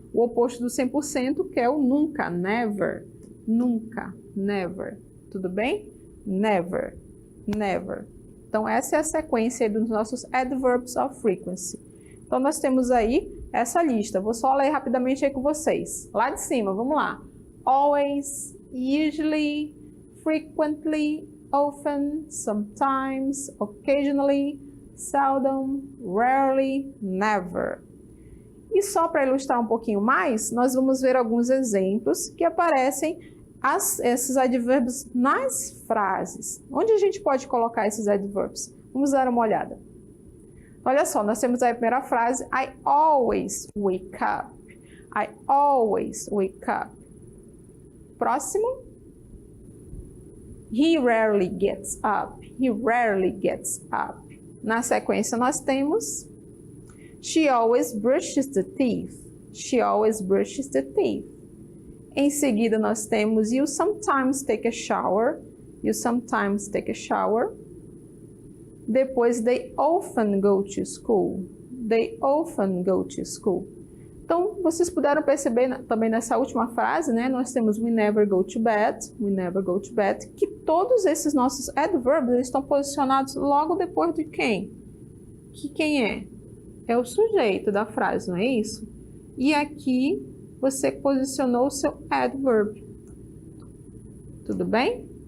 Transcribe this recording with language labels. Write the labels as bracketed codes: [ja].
[pt] O oposto do 100%, que é o nunca, never. Nunca, never. Tudo bem? Never, never. Então, essa é a sequência dos nossos adverbs of frequency. Então, nós temos aí essa lista. Vou só ler rapidamente aí com vocês. Lá de cima, vamos lá. [en] Always, usually, frequently, often, sometimes, occasionally, seldom, rarely, never. [pt] E só para ilustrar um pouquinho mais, nós vamos ver alguns exemplos que aparecem esses advérbios nas frases. Onde a gente pode colocar esses advérbios? Vamos dar uma olhada. Olha só, nós temos aí a primeira frase, [en] I always wake up. I always wake up. [pt] Próximo. [en] He rarely gets up. He rarely gets up. [pt] Na sequência, nós temos [en] she always brushes the teeth. She always brushes the teeth. [pt] Em seguida, nós temos [en] you sometimes take a shower. You sometimes take a shower. [pt] Depois, [en] they often go to school. They often go to school. [pt] Então, vocês puderam perceber também nessa última frase, né? Nós temos [en] we never go to bed. [pt] We never go to bed. Que todos esses nossos adverbs estão posicionados logo depois de quem? Que quem é? É o sujeito da frase, não é isso? E aqui você posicionou o seu adverb. Tudo bem?